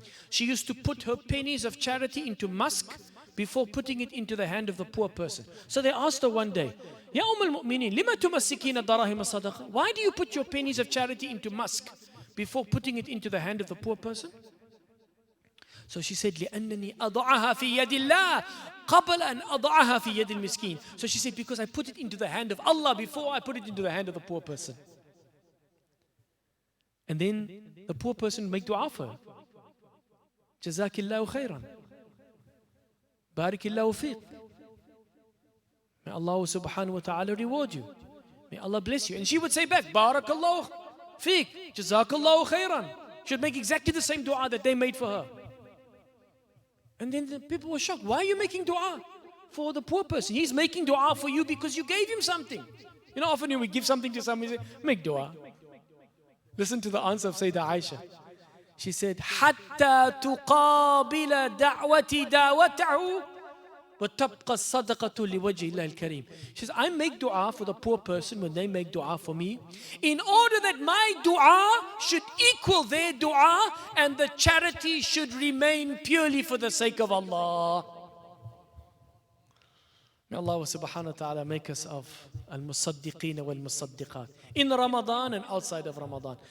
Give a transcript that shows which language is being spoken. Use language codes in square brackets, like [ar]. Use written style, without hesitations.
[en] She used to put her pennies of charity into musk before putting it into the hand of the poor person. So they asked her one day, [ar] Ya al-Mu'minin, lima tumassikina darahim sadaqa? [en] Why do you put your pennies of charity into musk before putting it into the hand of the poor person? So she said, [ar] لأنني أضعها في يد الله قبل أن أضعها في يد المسكين. [en] So she said, because I put it into the hand of Allah before I put it into the hand of the poor person. And then the poor person make dua for her. Jazakillahu khairan. Barakillahu fiqh. May Allah subhanahu wa ta'ala reward you. May Allah bless you. And she would say back, Barakallahu fiqh. Jazakallahu khairan. She would make exactly the same dua that they made for her. And then the people were shocked. Why are you making dua for the poor person? He's making dua for you because you gave him something. You know, often when we give something to somebody, we say, make dua. Listen to the answer of Sayyidah Aisha. She said, [ar] حَتَّى تُقَابِلَ دَعْوَتِي دَعْوَتَهُ وَتَبْقَى الصَّدَقَةُ لِوَجْهِ اللَّهِ الْكَرِيمِ. [en] She says, I make dua for the poor person when they make dua for me, in order that my dua should equal their dua and the charity should remain purely for the sake of Allah. May Allah subhanahu wa ta'ala make us of al-musaddiqeen wal-musaddiqat in Ramadan and outside of Ramadan.